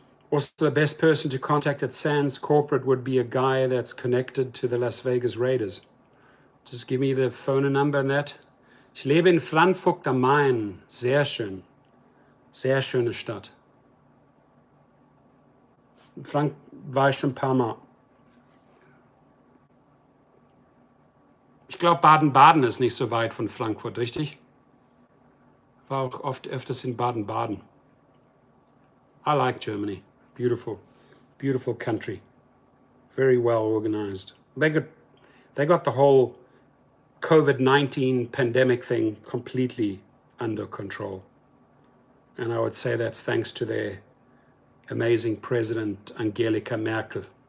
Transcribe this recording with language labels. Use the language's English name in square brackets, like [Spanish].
[English] Also, the best person to contact at Sands Corporate would be a guy that's connected to the Las Vegas Raiders. Just give me the phone number and that. [German] Ich lebe in Frankfurt am Main. Sehr schön. Sehr schöne Stadt. Frank war ich schon ein paar Mal. Ich glaube, Baden-Baden ist nicht so weit von Frankfurt, richtig? War auch öfters in Baden-Baden. [English] I like Germany. Beautiful, beautiful country. Very well organized. They got the whole COVID-19 pandemic thing completely under control. And I would say that's thanks to their amazing president, Angela Merkel.